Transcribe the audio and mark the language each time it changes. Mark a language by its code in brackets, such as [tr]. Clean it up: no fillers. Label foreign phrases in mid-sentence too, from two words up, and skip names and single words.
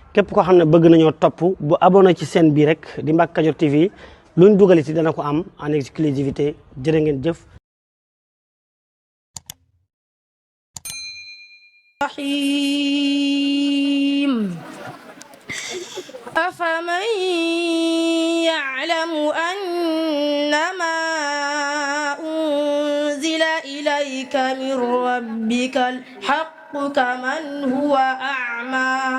[wo] képp koo xam ne bëgg nañoo topp bu abonné ci chaîne bii rek di Mbacke Kadior TV luñ dugaliti dana ko am [fr] en exclusivité [wo] jërë ngeen jëf. [ar] أفمن يعلم أنما أنزل إليك من ربك الحق كمن هو أعمى